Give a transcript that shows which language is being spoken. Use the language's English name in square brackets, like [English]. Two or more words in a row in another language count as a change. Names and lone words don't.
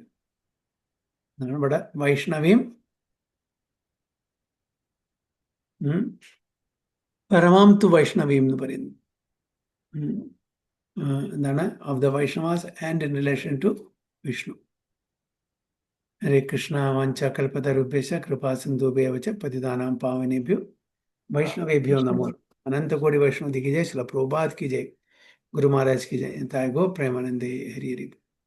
[Malayalam] അതാണ് ഇവിടെ വൈഷ്ണവിയും പരമാം തു വൈഷ്ണവീം എന്ന് പറയുന്നു. എന്താണ്? [English] of the Vaishnavas and in relation to Vishnu. [Sanskrit] ഹരേ കൃഷ്ണ. വഞ്ച കൽപതരുഭ്യശ്ച കൃപാ സിന്ധുഭ്യവ ച പതിതാനാം പാവനേഭ്യോ वैष्णवेभ्यो नमो. [Hindi] अनंत कोटि वैष्णव की जय. श्रील प्रभुपाद की जय. गुरु महाराज की जय. [Bangla] তায় গো প্রেমানন্দে। হরি হরি.